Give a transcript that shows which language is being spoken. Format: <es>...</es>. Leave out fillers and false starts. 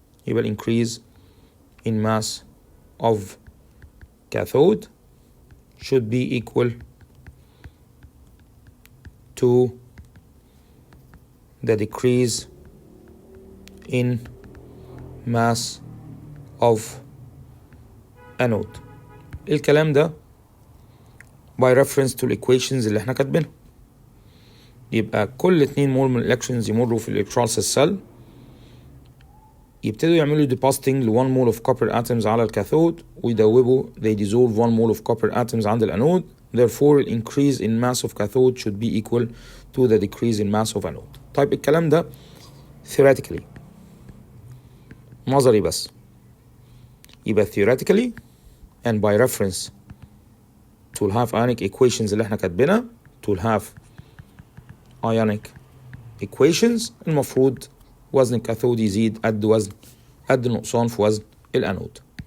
<en>يبقى increase in mass of cathode should be equal to the decrease in mass of anode.</en> <ar>الكلام ده</ar> <en>by reference to equations</en> <ar>اللي احنا كاتبينها. يبقى كل 2 مول من الالكترونز يمروا في electrolysis cell يبتدوا يعملوا depositing ل 1 mole of copper atoms على الكاثود ويدوبوا</ar> <en>they dissolve 1 mole of copper atoms</en> <ar>عند الانود.</ar> <en>Therefore the increase in mass of cathode should be equal to the decrease in mass of anode.</en> <ar>طيب الكلام ده theoretically نظري بس. يبقى</ar> <en>theoretically and by reference to have ionic equations</en> <ar>اللي احنا كاتبينها</ar> <en>to have ionic equations</en> <ar>المفروض وزن الكاثود يزيد قد النقصان في وزن الانود.</ar>